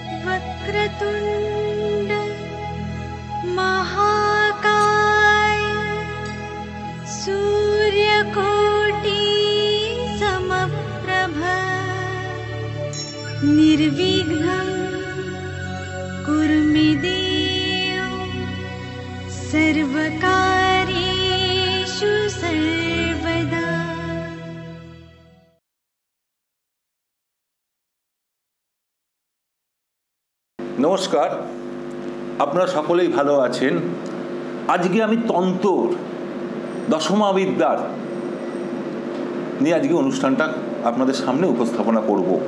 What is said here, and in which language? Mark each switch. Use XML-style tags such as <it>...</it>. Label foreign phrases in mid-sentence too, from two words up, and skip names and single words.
<sa>वक्रतुण्ड महाकाय सूर्यकोटि समप्रभ निर्विघ्नं कुरु मे देव सर्वकार्येषु सर्वदा।</sa> <bn>নমস্কার, আপনারা সকলেই ভালো আছেন। আজকে আমি তন্ত্র দশমাবিদ্যার নিয়ে আজকে অনুষ্ঠানটা আপনাদের সামনে উপস্থাপনা করব।</bn>